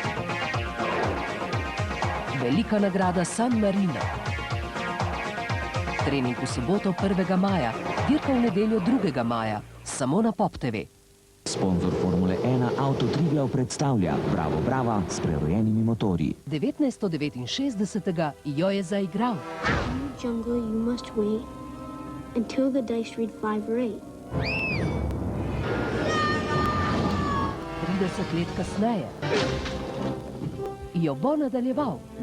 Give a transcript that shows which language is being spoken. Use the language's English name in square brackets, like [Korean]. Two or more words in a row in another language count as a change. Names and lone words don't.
[Slovenian] Velika nagrada San Marino. Trening v soboto 1. maja, dirka v nedeljo 2. maja, samo na Pop TV. Sponzor Formule 1 Auto Triglav predstavlja Bravo Brava s prerojenimi motorji. 1969 jo je zaigral. [English] Jungle, you must wait until the dice read 5 or 8. [Slovenian] 30 let kasneje jo bo nadaljeval.